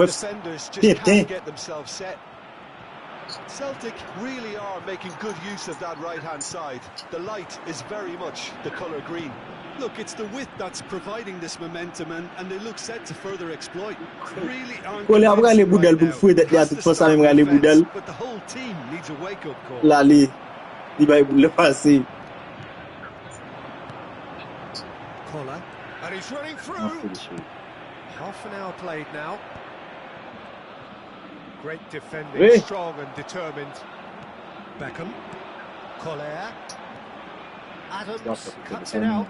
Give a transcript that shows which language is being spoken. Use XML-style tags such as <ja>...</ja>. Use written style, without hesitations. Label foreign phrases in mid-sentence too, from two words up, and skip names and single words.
<en>defenders just can't get themselves set. Celtic really are making good use of that right-hand side. The light is very much the colour green. Look, it's the width that's providing this momentum, and they look set to further exploit. Really aren't convinced right now. Has to start defense, but the whole team needs a wake-up call. Lali. Di bay boule passer. Collar. And he's running through. Half an hour played now. Great defending, Oui. strong and determined. Beckham. Collar. Adams cuts it out.</en>